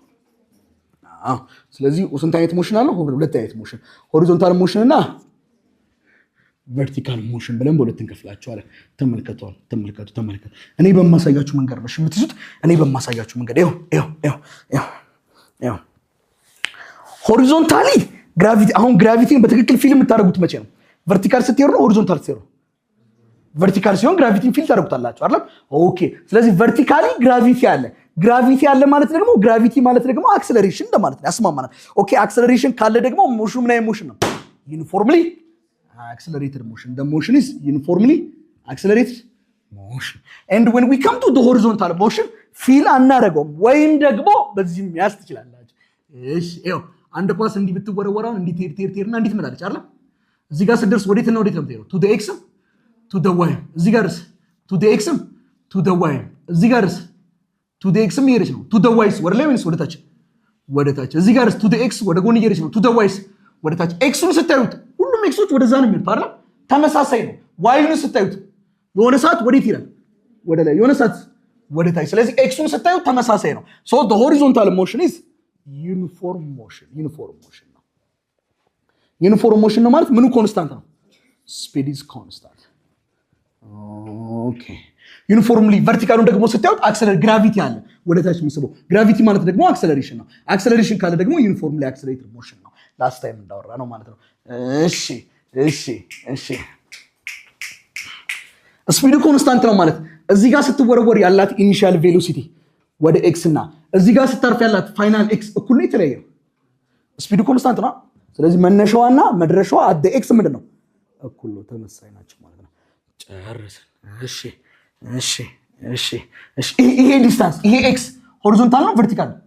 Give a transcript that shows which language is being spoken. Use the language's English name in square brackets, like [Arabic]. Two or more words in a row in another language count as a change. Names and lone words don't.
[Amharic] ስለዚህ ስንት አይነት ሞሽን አለው ሁለት አይነት ሞሽን [English] horizontal motion [Amharic] እና [English] vertical motion [Amharic] ብለን በሁለት እንከፍላቸዋለን ተመልከቱ እኔ በማሳያችሁ መንገድ ነው የምትይዙት እኔ በማሳያችሁ መንገድ ይኸው [English] horizontally gravity [Amharic] አሁን ግራቪቲን በትክክል ፊልም የምታደርጉት መቼ ነው ቨርቲካል ስትሄዱ ነው ሆሪዞንታል ስትሄዱ ቨርቲካል ሲሆን ግራቪቲን ፊል ታደርጉታላችሁ አይደል ኦኬ ስለዚህ [English] vertically gravity [Amharic] አለ ማለት ደግሞ ግራቪቲ ማለት ደግሞ አክሰለሬሽን እንደማለት ነው ያስማማናል ኦኬ አክሰለሬሽን ካለ ደግሞ ሞሽኑ ምን አይነት ሞሽን ነው [English] uniformly accelerated motion the motion is uniformly accelerated motion and when we come to the horizontal motion [Amharic] feel አናረጋውም ወይም ደግሞ በዚህም ያስ ትችላላችሁ እሺ ይኸው አንድ ኳስ እንዲህ ብትወረወራው እንዲህ ቴርና እንዲህ ትመጣለች አይደል እዚህ ጋር ስትደርስ ወዴትና ወዴት ነው የምትሄደው [English] to the x to the y [Amharic] እዚህ ጋርስ [English] to the x to the y [Amharic] እዚህ ጋርስ [English] to the x [Amharic] እየሄደች ነው [English] to the y [Amharic] ወደ ላይ ወይስ ወደ ታች እዚህ ጋርስ [English] to the x [Amharic] ወደ ጎን እየሄደች ነው [English] to the y [Amharic] ወደ ታች x-ን ስታዩት ሁሉም ኤክሶች ወደዛ ነው የሚሄዱት አይደል ተመሳሳይ ነው y-ን ስታዩት የሆነ ሰዓት ወዴት ይላል ወደ ላይ የሆነ ሰዓት ወደ ታች ስለዚህ x-ን ስታዩት ተመሳሳይ ነው [English] so the horizontal motion is uniform motion [Amharic] ነው ማለት ምኑ ኮንስታንት ነው [English] speed is constant [Amharic] ኦኬ ዩኒፎርምሊ ቨርቲካሉን ደግሞ ስታዩት አክሰለሬት ግራቪቲ አለ ወደ ታች የሚስበው ግራቪቲ ማለት ደግሞ አክሰለሬሽን ነው አክሰለሬሽን ካለ ደግሞ [English] uniformly accelerated motion [Amharic] ነው [English] last time [Amharic] እንዳወራ ነው ማለት ነው እሺ ስፒዱ ኮንስታንት ነው ማለት እዚህ ጋር ስትወረወር ያላት [English] initial velocity [Amharic] ወደ ኤክስ እና እዚህ ጋር ስታርፍ ያላት [English] final x [Amharic] እኩል ነው የተለያየ ነው ስፒዱ ኮንስታንት ነው ስለዚህ መነሻዋና መድረሻዋ አደ ኤክስ ምንድን ነው እኩል ነው ተመሳሳይ ናቸው ማለት ነው ጨርሰን እሺ ይሄ ዲስታንስ ይሄ ኤክስ ሆሪዞንታል ነው ቨርቲካል ነው?